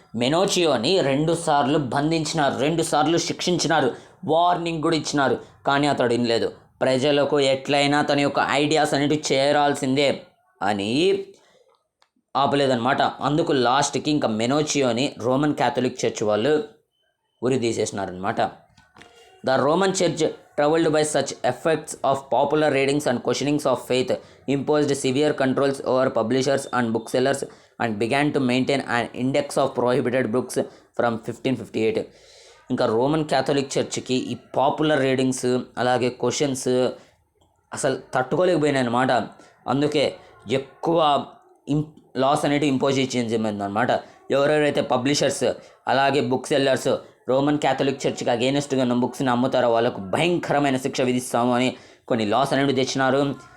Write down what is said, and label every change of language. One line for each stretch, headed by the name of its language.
Telugu: మెనోచియోని 2 సార్లు బంధించినారు, 2 సార్లు శిక్షించినారు, వార్నింగ్ కూడా ఇచ్చినారు. కానీ అతడు వినలేదు. ప్రజలకు ఎట్లయినా తన యొక్క ఐడియాస్ అనేటివి చేరాల్సిందే అని ఆపలేదన్నమాట. అందుకు లాస్ట్కి ఇంకా మెనోచియోని రోమన్ క్యాథలిక్ చర్చ్ వాళ్ళు ఉరి తీసేసినారనమాట.
English: The Roman church troubled by such effects of popular readings and questionings of faith imposed severe controls over publishers and booksellers and began to maintain an index of prohibited books from 1558.
Telugu: ఇంకా Roman Catholic చర్చ్కి ఈ popular readings అలాగే questions అసలు తట్టుకోలేకపోయినాయి అనమాట. అందుకే ఎక్కువ loss అనేవి impose చేయించిందనమాట. ఎవరెవరైతే పబ్లిషర్స్ అలాగే బుక్ సెల్లర్స్ రోమన్ క్యాథలిక్ చర్చ్కి అగేనెస్ట్గా ఉన్న బుక్స్ని అమ్ముతారో వాళ్ళకు భయంకరమైన శిక్ష విధిస్తాము అని కొన్ని లాస్ అనేవి తెచ్చినారు.